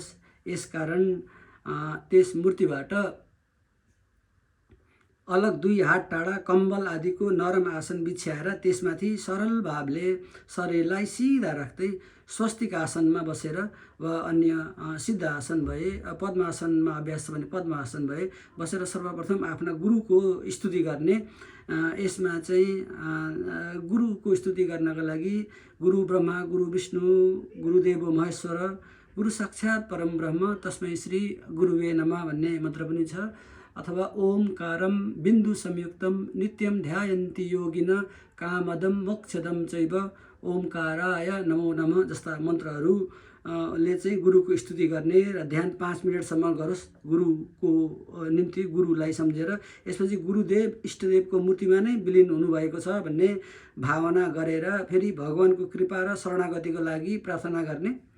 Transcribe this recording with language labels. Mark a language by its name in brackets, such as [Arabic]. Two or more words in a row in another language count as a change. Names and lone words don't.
[Nepali] यसकारण त्यस मूर्तिबाट अलग 2 हात टाढा कम्बल आदिको नरम आसन बिछ्याएर त्यसमाथि सरल भावले शरीरलाई सिधा राख्दै स्वस्तिक आसनमा बसेर वा अन्य सिद्ध आसन भए पद्मासनमा अभ्यास भने पद्मासन भए बसेर सर्वप्रथम आफ्ना गुरुको स्तुति गर्ने। यसमा चाहिँ गुरुको स्तुति गर्नका लागि [Sanskrit] गुरु ब्रह्मा, गुरु विष्णु, गुरुदेव महेश्वर, गुरु साक्षात् परम ब्रह्म तस्मै श्री गुरुवे नमः [Nepali] भन्ने मन्त्र पनि छ। अथवा [Sanskrit] ओमकारम बिन्दु संयुक्तम नित्यम ध्यायन्ति योगिन कामदम मोक्षदम चैव ओमकाराय नमो नमः [Nepali] जस्ता मन्त्रहरूले चाहिँ गुरुको स्तुति गर्ने र ध्यान 5 मिनटसम्म गरोस् गुरुको निम्ति, गुरुलाई सम्झेर। यसपछि गुरुदेव इष्टदेवको मूर्तिमा नै विलिन हुनुभएको छ भन्ने भावना गरेर फेरि भगवानको कृपा र शरणागतिको लागि प्रार्थना गर्ने।